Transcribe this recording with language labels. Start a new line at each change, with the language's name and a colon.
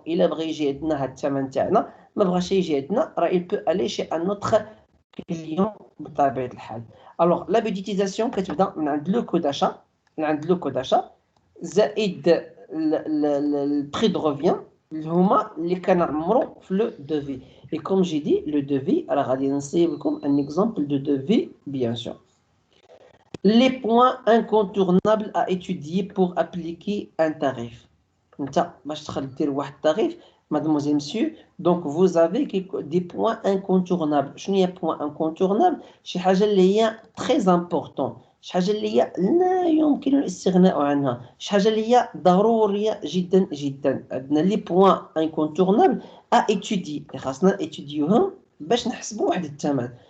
Arabic: الا بغى يجي عندنا هاد الثمن تاعنا، ما بغاش يجي عندنا، راه
French: il peut aller chez un autre
Arabic: كليون بطبيعه الحال. الوغ لا بيديتيزاسيون كتبدا من عند لو كو داشا، زائد البري دو روفيان اللي هما اللي كنعمروا في لو دوفي.
French: Et comme j'ai dit, le devis, alors
Arabic: غادي نصيب لكم
French: un exemple de devis bien sûr. Les points incontournables à étudier pour appliquer un tarif.
Arabic: انت باش تدخل دير واحد التاريف
French: mademoiselle monsieur, donc vous avez des points incontournables.
Arabic: شنو هي point incontournable؟ شي حاجه اللي هي
French: très important،
Arabic: شي حاجه اللي هي لا يمكن الاستغناء عنها، شي حاجه اللي هي ضروريه جدا جدا. عندنا لي بوين انكونتورنابل ا ايتودي، خاصنا ايتوديوهم باش نحسبوا واحد الثمن.